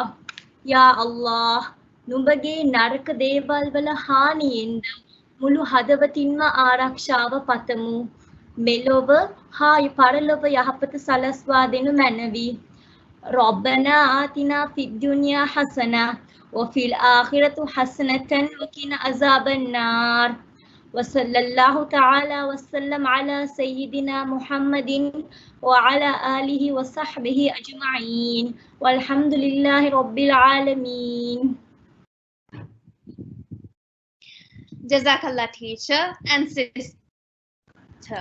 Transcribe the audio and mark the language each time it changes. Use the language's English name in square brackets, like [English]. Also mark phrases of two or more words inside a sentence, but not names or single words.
[Sinhala] යා අල්ලාහ් නුඹගේ නරක දේවල් වල හානියෙන්ද මුළු හදවතින්ම ආරක්ෂාව පතමු. මෙලොව හා පරලොව යහපත සලස්වා දෙනු මැනවි. [Arabic] ربنا آتنا في الدنيا حسنة وفي الآخرة حسنة وقنا عذاب النار. وصلى الله تعالى وسلم على سيدنا محمد وعلى آله وصحبه أجمعين والحمد لله رب العالمين. [English] Jazakallah teacher and sister.